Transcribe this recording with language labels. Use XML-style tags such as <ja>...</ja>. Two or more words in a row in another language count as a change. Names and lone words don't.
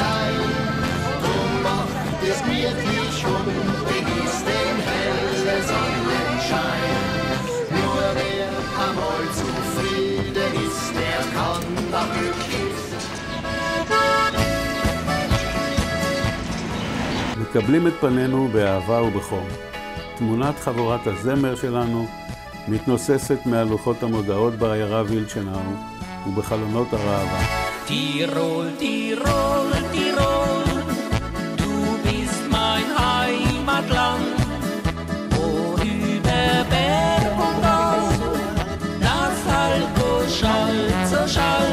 <he>מקבלים את פנינו באהבה ובחום. תמונת חבורת הזמר שלנו מתנוססת מעל לוחות המודעות בעיירה וילצ'נאו ובחלונות הראווה.</he> <de>טירול, טירול, טירול, du bist mein Heimatland, wo über Berg und Tal das Alko schallt so schall.</de>